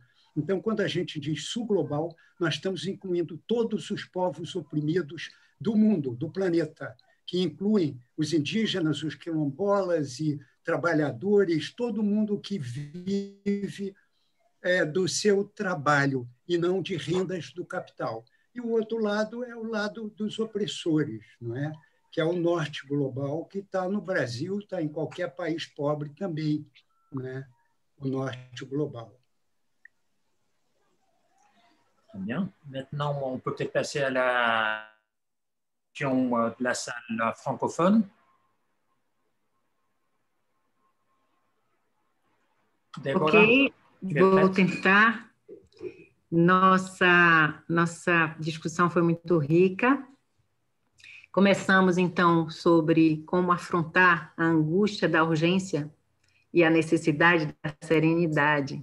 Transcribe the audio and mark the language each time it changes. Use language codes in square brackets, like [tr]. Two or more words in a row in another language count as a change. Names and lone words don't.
[pt] Então, quando a gente diz sul global, nós estamos incluindo todos os povos oprimidos do mundo, do planeta, que incluem os indígenas, os quilombolas e trabalhadores, todo mundo que vive do seu trabalho e não de rendas do capital. E o outro lado é o lado dos opressores, não é? Que é o norte global, que está no Brasil, está em qualquer país pobre também, né? O norte global. [fr] Très bien. Maintenant, on peut peut-être passer à la question de la salle francophone. Débora, [pt] ok, vou tentar. Nossa discussão foi muito rica. Começamos, então, sobre como afrontar a angústia da urgência e a necessidade da serenidade.